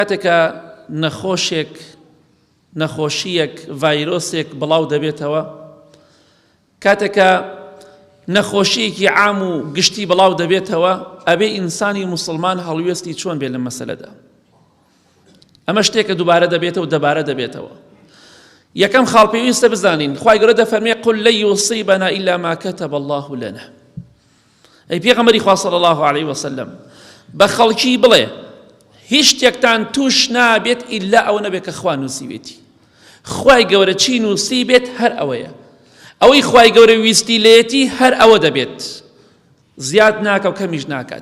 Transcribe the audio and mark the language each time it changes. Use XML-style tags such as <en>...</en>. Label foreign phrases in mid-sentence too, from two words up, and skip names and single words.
<ckb>کاتێکە نەخۆشیەک ڤایرۆسێک بڵاو دەبێتەوە، کاتێکە نەخۆشیەکی عام و گشتی بڵاو دەبێتەوە، ئەبێ ئینسانی موسڵمان هەڵوێستی چۆن بێت لە مەسەلەدا. ئەمە شتێکە دووبارە دەبێتەوە و دەبارە دەبێتەوە. یەکەم خاڵ پێویستە بزانین خوای گەورە دەفەرمێ</ckb> <ar>قل لن يصيبنا إلا ما كتب الله لنا.</ar> <ckb>ئەی پێغەمبەری خوا</ckb> <ar>صلی الله عليه وسلم</ar> <ckb>بە خەڵکی بڵێ هیچ شتێکتان توش نابێت ئیلا ئەو نەبێت کە خوا نووسیبێتی. خوای گەورە چی نووسی بێت هەر ئەوەیە. ئەوەی خوای گەورە ویستی لێتی هەر ئەوە دەبێت، زیاد ناکە و کەمیش ناکات.</ckb>